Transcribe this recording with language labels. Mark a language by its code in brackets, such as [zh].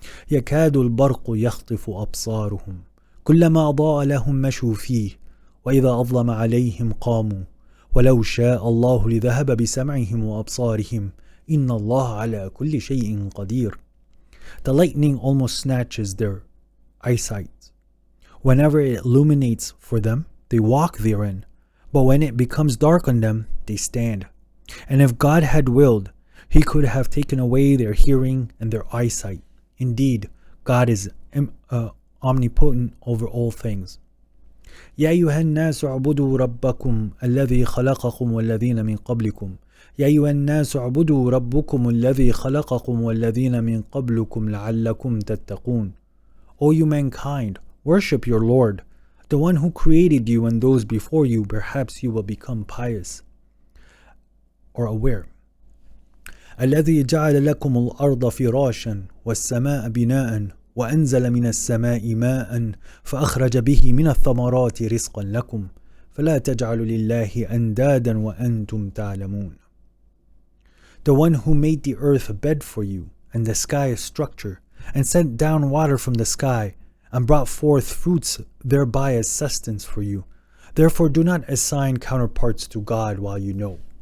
[ar] يكاد البرق يخطف أبصارهم كلما أضاء لهم مشوا فيه وإذا أظلم عليهم قاموا ولو شاء الله لذهب بسمعهم وأبصارهم إن الله على كل شيء قدير. [en] The lightning almost snatches their eyesight. Whenever it illuminates for them, they walk therein. But when it becomes dark on them, they stand. And if God had willed, He could have taken away their hearing and their eyesight. Indeed, God is omnipotent over all things. [ar] يا أيها الناس اعبدوا ربكم الذي خلقكم والذين من قبلكم يا أيها الناس اعبدوا ربكم الذي خلقكم والذين من قبلكم لعلكم تتقون. [en] O you mankind, worship your Lord, the one who created you and those before you. Perhaps you will become pious or aware. [ar] الذي جعل لكم الأرض فراشا والسماء بناء وأنزل من السماء ماء فأخرج به من الثمرات رزقا لكم فلا تجعلوا لله أندادا وأنتم تعلمون. [en] The one who made the earth a bed for you and the sky a structure and sent down water from the sky and brought forth fruits thereby as sustenance for you. Therefore do not assign counterparts to God while you know.